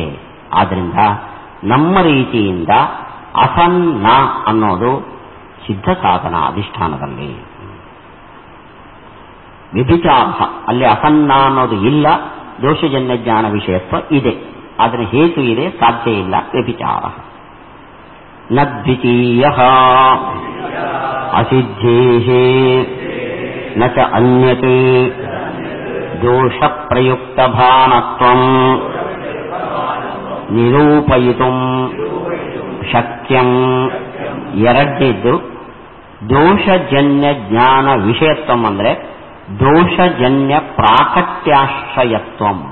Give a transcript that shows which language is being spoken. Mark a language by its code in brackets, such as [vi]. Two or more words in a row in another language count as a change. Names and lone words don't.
[kn] ಆದ್ರಿಂದ ನಮ್ಮ ರೀತಿಯಿಂದ ಅಸನ್ನ ಅನ್ನೋದು ಸಿದ್ಧ ಸಾಧನ ಅಧಿಷ್ಠಾನದಲ್ಲಿ. ವ್ಯಭಿಚಾರ ಅಲ್ಲಿ ಅಸನ್ನ ಅನ್ನೋದು ಇಲ್ಲ, ದೋಷಜನ್ಯ ಜ್ಞಾನ ವಿಷಯತ್ವ ಇದೆ. ಆದರೆ ಹೇತು ಇದೆ, ಸಾಧ್ಯ ಇಲ್ಲ. [sa] ವ್ಯಭಿಚಾರ ನ ದ್ವಿತೀಯ ಅಸಿದ್ಧೇ ನ ಚ ಅನ್ಯತ್ ದೋಷ ಪ್ರಯುಕ್ತ ಭಾನತ್ವಂ ನಿರೂಪಯಿತು ಶಕ್ಯಂ. ಎರಡನೇದ್ದು ದೋಷಜನ್ಯ ಜ್ಞಾನ ವಿಷಯತ್ವಂ ಅಂದ್ರೆ ದೋಷಜನ್ಯ ಪ್ರಾಕಟ್ಯಾಶ್ರಯತ್ವಂ.